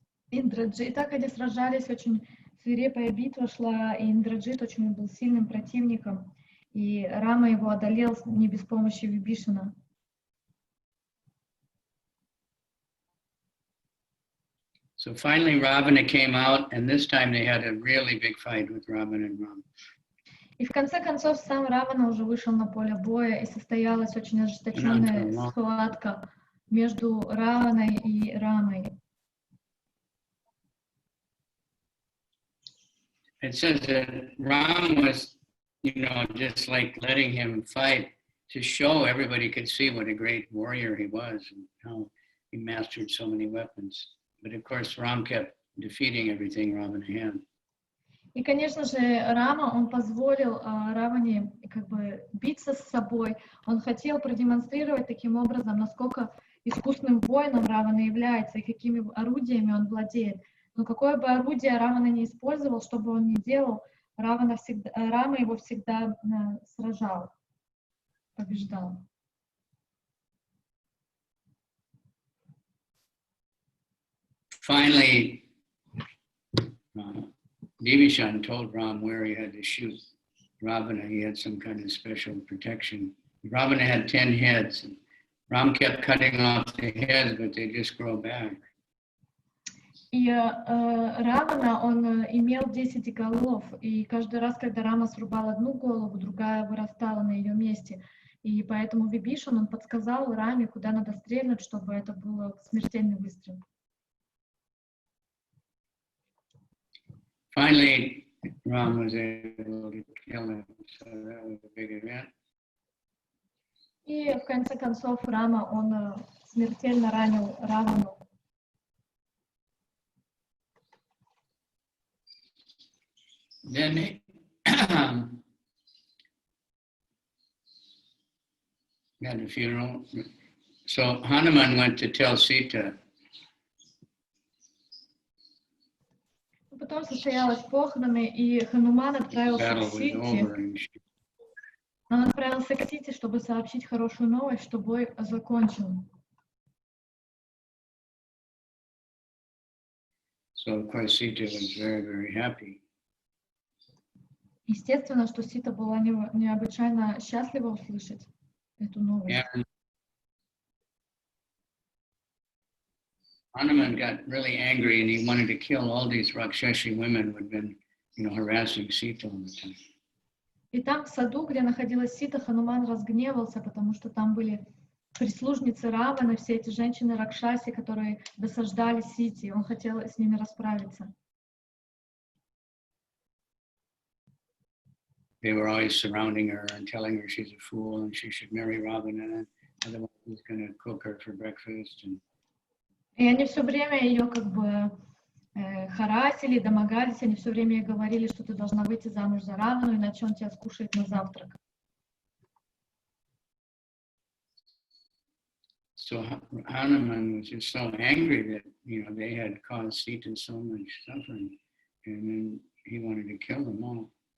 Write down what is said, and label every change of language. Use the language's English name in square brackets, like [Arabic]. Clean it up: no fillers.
[Russian] И так они сражались, очень свирепая битва шла, и Индраджит очень был сильным противником, и Рама его одолел не без помощи Вибишана. [English] So finally Ravana came out, and this time they had a really big fight with Ravana and Rama. [Russian] И в конце концов сам Равана уже вышел на поле боя, и состоялась очень ожесточенная схватка между Раваной и Рамой. [English] It says that Ram was, just like letting him fight to show everybody could see what a great warrior he was and how he mastered so many weapons. But of course, Ram kept defeating everything Ravana had. [Russian] И, конечно же, Рама, он позволил Раване биться с собой. Он хотел продемонстрировать таким образом, насколько искусным воином Равана является и какими орудиями он владеет. Но какое бы орудие Равана не использовал, что бы он ни делал, Рама его всегда сражал. побеждал. [English] Finally, Vibhishan told Ram where he had to shoot Ravana. He had some kind of special protection. Ravana had 10 heads. And Ram kept cutting off the heads, but they just grow back. [Russian] И Равана, он имел 10 голов, и каждый раз, когда Рама срубал одну голову, другая вырастала на ее месте. И поэтому Вибишан, он подсказал Раме, куда надо стрельнуть, чтобы это был смертельный выстрел. [English] Finally, Ram was able to kill him, so that was a big event. [Russian] И в конце концов Рама, он смертельно ранил Равану. [English] Then they had a funeral. So Hanuman went to tell Sita. [Russian] Потом состоялась похороны, и Хануман отправился [English] Battle [Russian] к [English] was [Russian] Сите. [English] over, and [Russian] Он отправился к Сите, чтобы сообщить хорошую новость, что бой закончен. [English] so of course Sita was very, very happy. [Russian] Естественно, что Сита была необычайно счастлива услышать эту новость. [English] And Hanuman got really angry, and he wanted to kill all these Rakshashi women who had been, harassing Sita all the time. [Russian] И там, в саду, где находилась Сита, Хануман разгневался, потому что там были прислужницы Раваны, все эти женщины Ракшаси, которые досаждали Сите. Он хотел с ними расправиться. [English] They were always surrounding her and telling her she's a fool and she should marry Ravana, otherwise he's going to cook her for breakfast. [Russian] И они все время ее как бы харасили, домогались, они все время ей говорили, что ты должна выйти замуж за Равану, иначе он тебя скушает на завтрак. [English] So Hanuman was just so angry that, they had caused Sita so much suffering, and then he wanted to kill them all.